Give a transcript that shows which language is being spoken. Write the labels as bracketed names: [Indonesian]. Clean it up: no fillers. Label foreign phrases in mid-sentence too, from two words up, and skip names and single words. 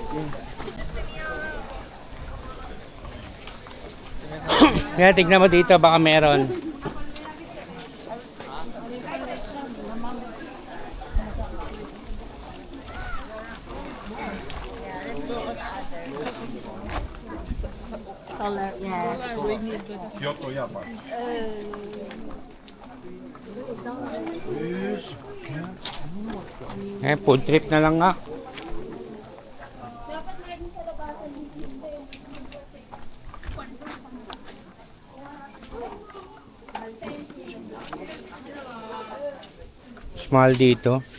[Filipino] Kaya tignan mo dito, baka meron. Solar, yeah. Kyoto Japan. Food trip na lang nga. Small dito.